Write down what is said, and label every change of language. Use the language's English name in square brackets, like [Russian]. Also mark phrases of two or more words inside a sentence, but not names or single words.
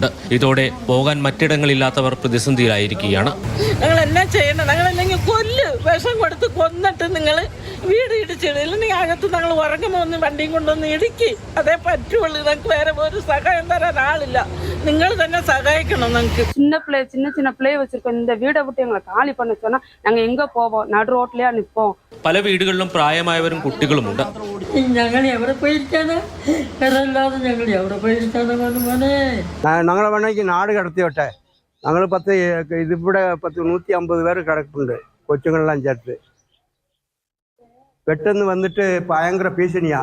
[Malayalam] ഇതോടെ പോകാൻ മറ്റിടങ്ങളില്ലാത്തവർ പ്രതിസന്ധിയിലായിരിക്കുകയാണ്. ഞങ്ങളെല്ലാം ചെയ്യണം. ഞങ്ങളല്ലെങ്കിൽ വിഷം കൊടുത്ത് കൊന്നിട്ട് നിങ്ങൾ വീട് ഇടിച്ചിടില്ല. അകത്ത് ഞങ്ങൾ ഉറങ്ങുമ്പോൾ ഒന്ന് വണ്ടിയും കൊണ്ടൊന്ന് ഇടുക്കി അതേ പറ്റുള്ളൂ. ഞങ്ങൾക്ക് വേറെ ഒരു സഹായം തരാൻ ആളില്ല. നിങ്ങൾ തന്നെ സഹായിക്കണം. ഞങ്ങൾക്ക് [Tamil] சின்ன பிள்ளை வச்சிருக்கோம். இந்த வீடை விட்டு எங்களை காலி பண்ண சொன்னா நாங்க எங்க போவோம்? நடு ரோட்லயா நிற்போம். [Malayalam] പല വീടുകളിലും പ്രായമായവരും കുട്ടികളുമുണ്ട്. ഞങ്ങൾ എവിടെ പോയിരിക്കാണ്? ഞങ്ങൾ എവിടെ പോയിരിക്കാണ്? ഞങ്ങളെ വേണമെങ്കിൽ നാട് കടത്തിയോട്ടെ. ഞങ്ങൾ ഇതിവിടെ 150 പേര് കിടപ്പുണ്ട്, കൊച്ചുങ്ങളെല്ലാം ചേർത്ത്. പെട്ടെന്ന് വന്നിട്ട് ഭയങ്കര ഭീഷണിയാ.